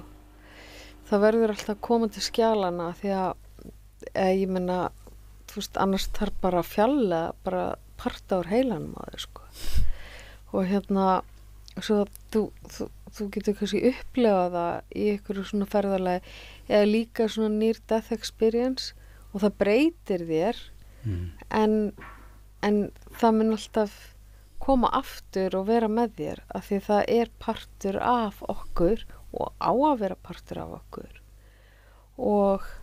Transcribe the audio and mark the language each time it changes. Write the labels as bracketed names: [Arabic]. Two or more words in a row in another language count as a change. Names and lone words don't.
[Icelandic] Það verður alltaf að koma til skjalana því að ég meina, þú veist, annars þarf bara að fjalla bara parta úr heilanum á þig, sko. Og svo þú getur kannski upplefað það í einhverju svona ferðalagi eða líka svona [English] near death experience [Icelandic] og það breytir þér en það mun alltaf koma aftur og vera með þér af því það er partur af okkur og á að vera partur af okkur og